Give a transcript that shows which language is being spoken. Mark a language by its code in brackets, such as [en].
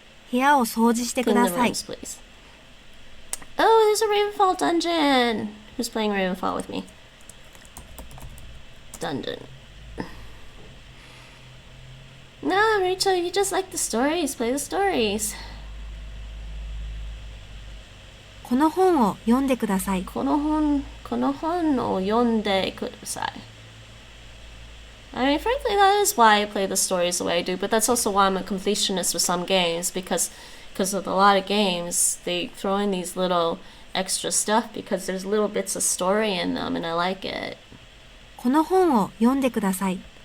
[ja] 部屋を掃除してくだ [en] Clean the [ja] さい。 [en] rooms, please. Oh, there's a Ravenfall dungeon! Who's playing Ravenfall with me? Dungeon. Nah, Rachel, you just like the stories. Play the stories. [ja] この本を読んでください。この本を読んでください. [en] I mean, frankly, that is why I play the stories the way I do, but that's also why I'm a completionist with some games, because of a lot of games, they throw in these little extra stuff because there's little bits of story in them, and I like it. [ja] この本を読んでください。